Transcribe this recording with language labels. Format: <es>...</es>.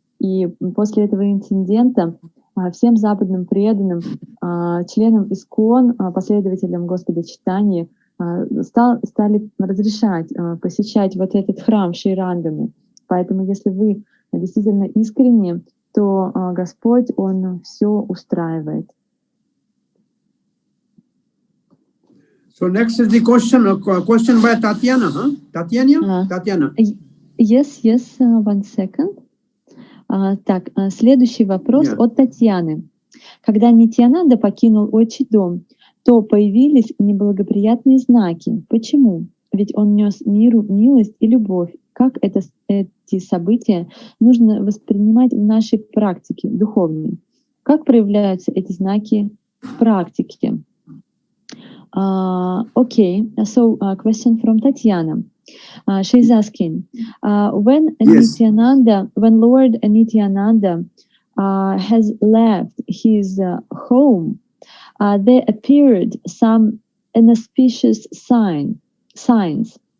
<ru>И после этого инцидента всем западным преданным, членам ИСККОН, последователям Господа Чайтаньи, стали разрешать посещать вот этот храм в Шри-Рангаме. Поэтому, если вы действительно искренне, то Господь, Он все устраивает.</ru> <en>So next is the question by Tatiana, huh? Tatiana. Yes, one second.</en> <ru>Так, следующий вопрос от Татьяны. Когда Нитьянанда покинул отчий дом, то появились неблагоприятные знаки. Почему? Ведь он нес миру милость и любовь. Как эти события нужно воспринимать в нашей практике духовной? Как проявляются эти знаки в практике?</ru> <en>Okay, so question from Tatiana. She's asking, when Lord Nityananda has left his home, there appeared some inauspicious signs.</en>